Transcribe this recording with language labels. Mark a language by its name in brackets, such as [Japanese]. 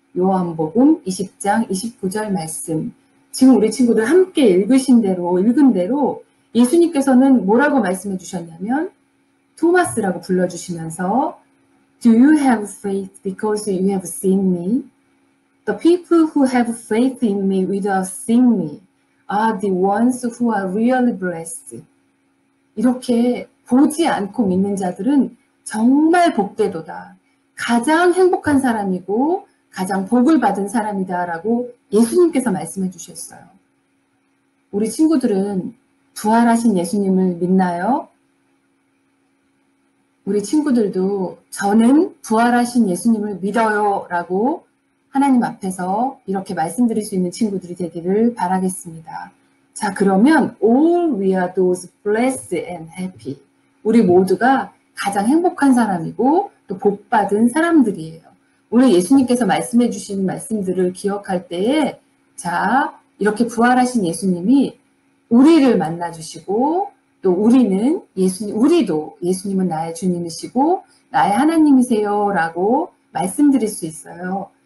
[Korean] 요한복음 20장 29절 말씀. 지금 우리 친구들 함께 읽은 대로 예수님께서는 뭐라고 말씀해 주셨냐면 토마스라고 불러주시면서 [English] Do you have faith because you have seen me? The people who have faith in me without seeing me are the ones who are really blessed. [Korean] 이렇게 보지 않고 믿는 자들은 정말 복되도다. 가장 행복한 사람이고 가장 복을 받은 사람이다 라고 예수님께서 말씀해 주셨어요. 우리 친구들은 부활하신 예수님을 믿나요? 우리 친구들도 저는 부활하신 예수님을 믿어요 라고 하나님 앞에서 이렇게 말씀드릴 수 있는 친구들이 되기를 바라겠습니다. 자, 그러면 [English] all we are those blessed and happy. [Korean] 우리 모두가 가장 행복한 사람이고 또 복받은 사람들이에요. 오늘 예수님께서 말씀해 주신 말씀들을 기억할 때에 자, 이렇게 부활하신 예수님이 우리를 만나 주시고 또 우리도 예수님은 나의 주님이시고 나의 하나님이세요 라고 말씀드릴 수 있어요.